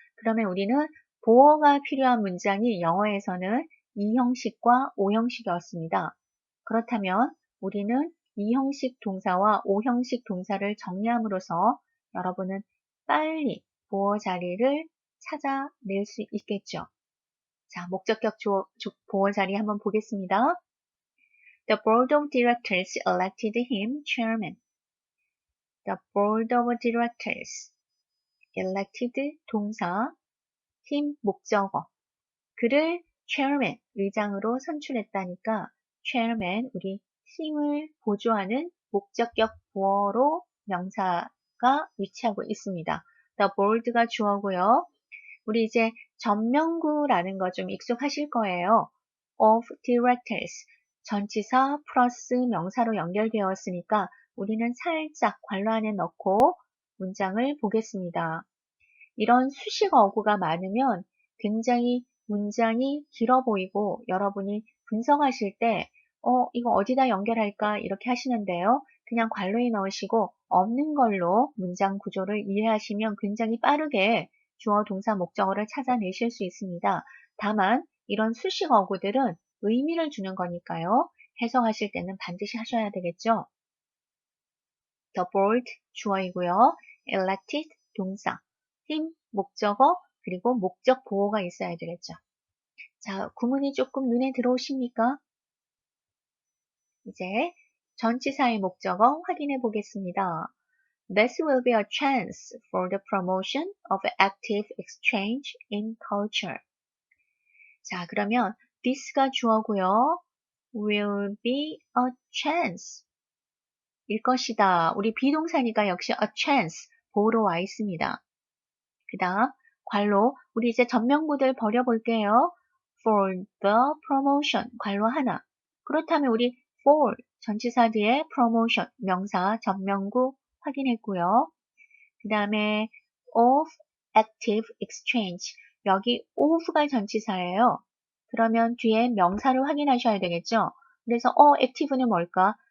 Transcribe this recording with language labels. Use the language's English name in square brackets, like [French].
[Korean] 그러면 우리는 보어가 필요한 문장이 영어에서는 이 형식과 오 형식이었습니다. 그렇다면 우리는 이 형식 동사와 오 형식 동사를 정리함으로써 여러분은 빨리 보어 자리를 찾아낼 수 있겠죠. 자, 목적격 보어 자리 한번 보겠습니다. [English] The board of directors elected him chairman. The board of directors elected [Korean] 동사, [English] him [Korean] 목적어. 그를 chairman, 의장으로 선출했다니까 chairman, 우리 힘을 보조하는 목적격 보어로 명사가 위치하고 있습니다. The board가 주어고요. 우리 이제 전명구라는 거 좀 익숙하실 거예요. [English] of directors, [Korean] 전치사 플러스 명사로 연결되었으니까 우리는 살짝 괄호 안에 넣고 문장을 보겠습니다. 이런 수식 어구가 많으면 굉장히 문장이 길어 보이고 여러분이 분석하실 때 이거 어디다 연결할까 이렇게 하시는데요. 그냥 괄호에 넣으시고 없는 걸로 문장 구조를 이해하시면 굉장히 빠르게 주어, 동사, 목적어를 찾아내실 수 있습니다. 다만 이런 수식 어구들은 의미를 주는 거니까요. 해석하실 때는 반드시 하셔야 되겠죠. [English] The board [Korean] 주어이고요. elected 동사, him 목적어, 그리고 목적 보호가 있어야 되겠죠. 자, 구문이 조금 눈에 들어오십니까? 이제 전치사의 목적어 확인해 보겠습니다. [English] This will be a chance for the promotion of active exchange in culture. [Korean] 자, 그러면 this가 주어고요. [English] will be a chance. [Korean] 일 것이다. 우리 비동사니까 역시 a chance, 보호로 와 있습니다. 그 다음, 괄호, 우리 이제 전명구들 버려볼게요. [English] for the promotion, [Korean] 괄호 하나. 그렇다면 우리 for, 전치사 뒤에 promotion, 명사, 전명구 확인했고요. 그 다음에 [English] of active exchange, [Korean] 여기 of가 전치사예요. 그러면 뒤에 명사를 확인하셔야 되겠죠. 그래서 active는 뭘까?